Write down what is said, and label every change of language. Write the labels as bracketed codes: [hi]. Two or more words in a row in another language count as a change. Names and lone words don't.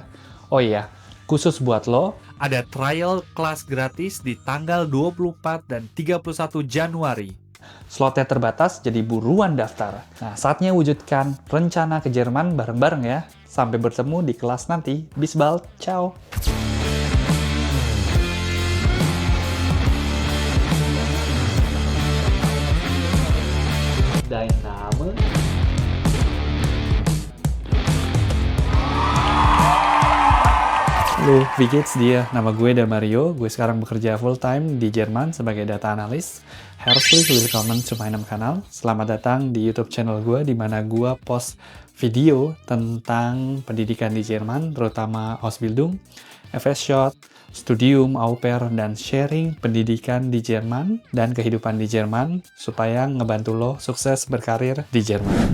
[id] Oh iya, khusus buat lo, ada trial kelas gratis di tanggal 24 dan 31 Januari. Slotnya terbatas, jadi buruan daftar. Nah, saatnya wujudkan rencana ke Jerman bareng-bareng ya. Sampai bertemu di kelas nanti. [de] Bis bald, ciao! Dein Name? Halo, wie geht's dir? [id] Nama gue Damario, gue sekarang bekerja full-time di Jerman sebagai data analis. [de] Herzlich willkommen zu meinem Kanal. [id] Selamat datang di YouTube channel gue, di mana gue post video tentang pendidikan di Jerman, terutama Ausbildung, FS-Shot, studium, au pair, dan sharing pendidikan di Jerman dan kehidupan di Jerman supaya ngebantu lo sukses berkarir di Jerman.